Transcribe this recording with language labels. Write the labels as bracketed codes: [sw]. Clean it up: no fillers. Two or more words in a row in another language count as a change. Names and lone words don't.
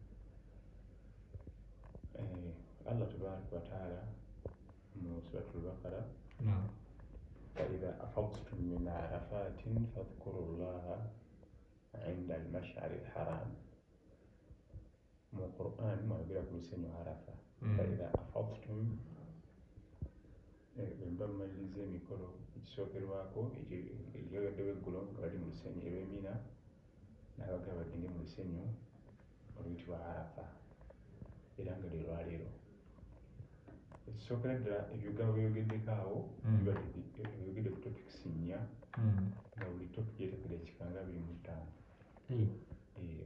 [ar] الله تبارك وتعالى من سورة البقرة فإذا أفضتم من عرفات فاذكروا الله عند المشعر الحرام. من القرآن ما يقول لك سنة عرفة فإذا أفضتم [lg] bemba malize emikolo ekisookerwako ekyogadde weggulo nga bali mu lusenyu olw'emina n'abagala bagende mu lusenyu oluyitibwa arafa era nga lwe lwaleero. Ekisookera ddala ebigambo byogeddeko awo byogedde ku topikisi nnya nga buli topiki yeetekedde ekikanga 25.